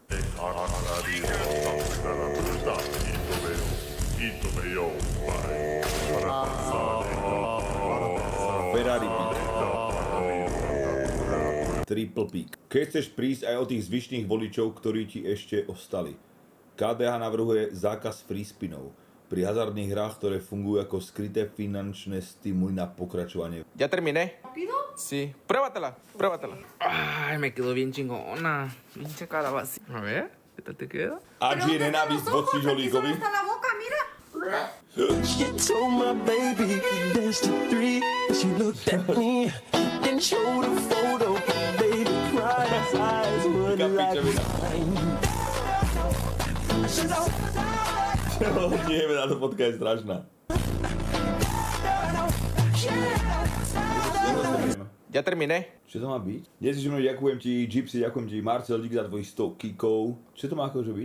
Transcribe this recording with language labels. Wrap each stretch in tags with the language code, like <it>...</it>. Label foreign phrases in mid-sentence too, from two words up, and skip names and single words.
<sk>Ferrari Triple Peak. Keď chceš prísť aj o tých zvyšných voličov, ktorí ti ešte ostali. KDH navrhuje zákaz free spinov pri hazardných hrách, ktoré fungujú ako skryté finančné stimuly na pokračovanie.</sk> <es>Ya terminé. ¿Rápido? Sí, pruébatela. Ay, me quedó bien chingona. Bien checada así. A ver, ¿qué tal te queda?</es> <sk>Ak je nenávisť voči žolíkovi.</sk> <es>la boca, mira.</es> <en>She told my baby dance to 3. She looked at me and showed a photo. Baby cried, his eyes were like mine.</en> <sk>Nie, táto fotka je strašná.</sk> <es>Ya terminé.</es> <sk>Čo to má byť? Dnes ďakujem ti Gypsy, ďakujem ti Marcel, díky za tvojich 100 kikov. Čo to má akože byť?</sk>